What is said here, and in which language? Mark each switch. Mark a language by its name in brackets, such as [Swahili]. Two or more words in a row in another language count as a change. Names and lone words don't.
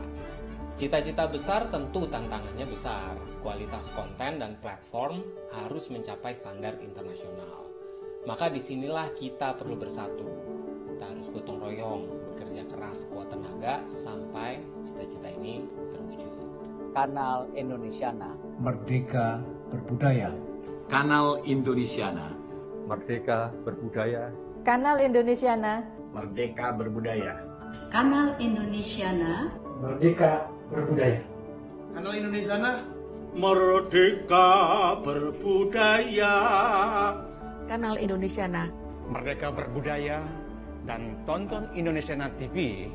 [Indonesian] Cita-cita besar tentu tantangannya besar. Kualitas konten dan platform harus mencapai standar internasional. Maka disinilah kita perlu bersatu. Kita harus gotong royong, bekerja keras sekuat tenaga sampai cita-cita ini terwujud. Kanal Indonesiana. Merdeka berbudaya. Kanal Indonesiana. Merdeka berbudaya. Kanal Indonesiana. Merdeka berbudaya. Kanal Indonesiana. Merdeka berbudaya. Kanal Indonesiana. Merdeka berbudaya. Kanal Indonesiana. Merdeka berbudaya dan tonton Indonesiana TV.